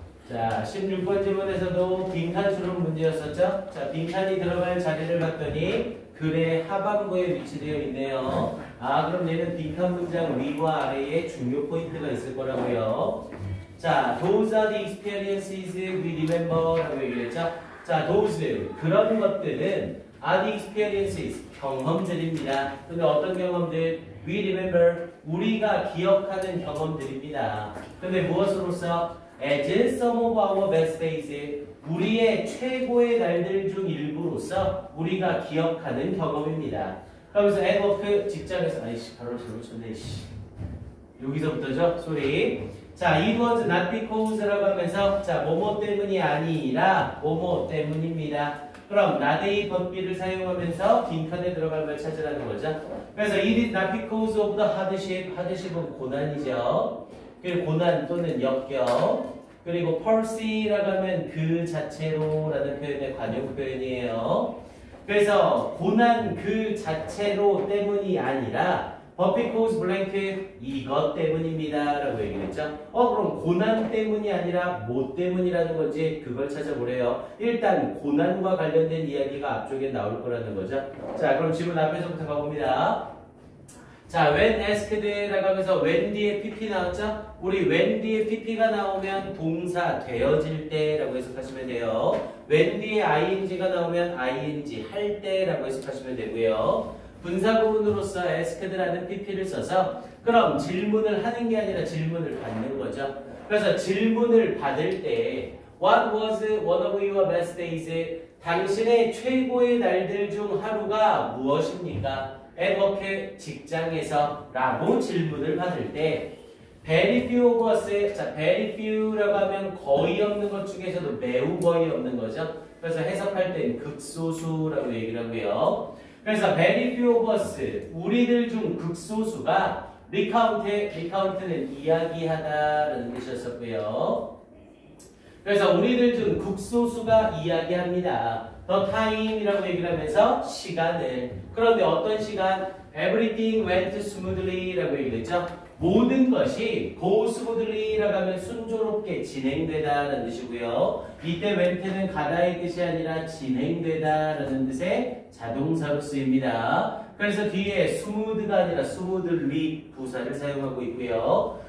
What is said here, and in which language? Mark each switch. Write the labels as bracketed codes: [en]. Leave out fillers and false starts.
[ko] 자, 16번 질문에서도 빈칸 수록 문제였었죠? 자, 빈칸이 들어갈 자리를 봤더니 글의 하반부에 위치되어 있네요. 아, 그럼 얘는 빈칸 문장 위와 아래에 중요 포인트가 있을 거라고요. [en] 자, those are the experiences we remember [ko] 라고 얘기했죠? 자, those, 그런 것들은 [en] are the experiences, [ko] 경험들입니다. 근데 어떤 경험들? [en] We remember, [ko] 우리가 기억하는 경험들입니다. 근데 무엇으로서? [en] As some of our best days, [ko] 우리의 최고의 날들 중 일부로서 우리가 기억하는 경험입니다. 그러면서 [en] at work, [ko] 직장에서, 아이씨, 바로 잘못 쳤네, 씨. 여기서부터죠? 소리. 자, [en] it was not because [ko] 라고 하면서, 자, 뭐뭐 때문이 아니라, 뭐뭐 때문입니다. 그럼, not의 법비를 사용하면서 빈칸에 들어갈 걸 찾으라는 거죠. [en] 그래서, it is not because of the hardship. [ko] hardship은 고난이죠. 그리고 고난 또는 역경. 그리고 percy라고 하면 그 자체로라는 표현의 관용 표현이에요. 그래서 고난 그 자체로 때문이 아니라 [en] but because blank [ko] 이것 때문입니다 라고 얘기했죠. 그럼 고난 때문이 아니라 뭐 때문이라는 건지 그걸 찾아보래요. 일단 고난과 관련된 이야기가 앞쪽에 나올 거라는 거죠. 자, 그럼 질문 앞에서부터 가봅니다. 자, [en] when asked [ko] 라고 하면서 when 뒤에 pp 나왔죠? 우리 when 뒤에 pp가 나오면 동사 되어질 때라고 해석하시면 돼요. when 뒤에 ing가 나오면 ing 할 때라고 해석하시면 되고요. 분사구문으로서 asked라는 pp를 써서 그럼 질문을 하는 게 아니라 질문을 받는 거죠. 그래서 질문을 받을 때 [en] What was one of your best days? [ko] 당신의 최고의 날들 중 하루가 무엇입니까? at work, 직장에서 라고 질문을 받을 때 [en] very few of us, [ko] 자, very few라고 하면 거의 없는 것 중에서도 매우 거의 없는 거죠. 그래서 해석할 땐 극소수라고 얘기를 하고요. 그래서 [en] very few of us, [ko] 우리들 중 극소수가 recount는 이야기하다라는 뜻이었었고요. 그래서 우리들 중 극소수가 이야기합니다. [en] the time [ko] 이라고 얘기를 하면서 시간을. 그런데 어떤 시간? [en] everything went smoothly [ko] 라고 얘기했죠. 모든 것이 [en] go smoothly [ko] 라고 하면 순조롭게 진행되다라는 뜻이고요. 이때 went는 가다의 뜻이 아니라 진행되다 라는 뜻의 자동사로 쓰입니다. 그래서 뒤에 smooth가 아니라 smoothly 부사를 사용하고 있고요.